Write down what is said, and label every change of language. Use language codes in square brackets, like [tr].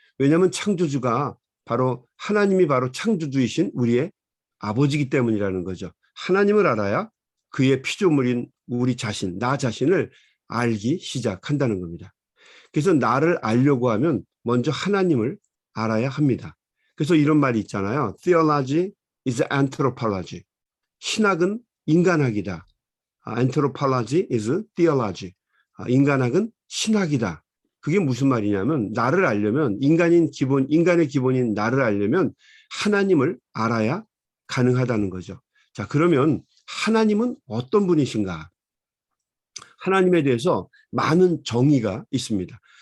[ko] 왜냐하면 창조주가 바로 하나님이 바로 창조주이신 우리의 아버지이기 때문이라는 거죠. 하나님을 알아야 그의 피조물인 우리 자신, 나 자신을 알기 시작한다는 겁니다. 그래서 나를 알려고 하면 먼저 하나님을 알아야 합니다. 그래서 이런 말이 있잖아요. [en] Theology is anthropology. [ko] 신학은 인간학이다. [en] Anthropology is theology. [ko] 인간학은 신학이다. 그게 무슨 말이냐면 나를 알려면 인간의 기본인 나를 알려면 하나님을 알아야 가능하다는 거죠. 자, 그러면 하나님은 어떤 분이신가? 하나님에 대해서 많은 정의가 있습니다.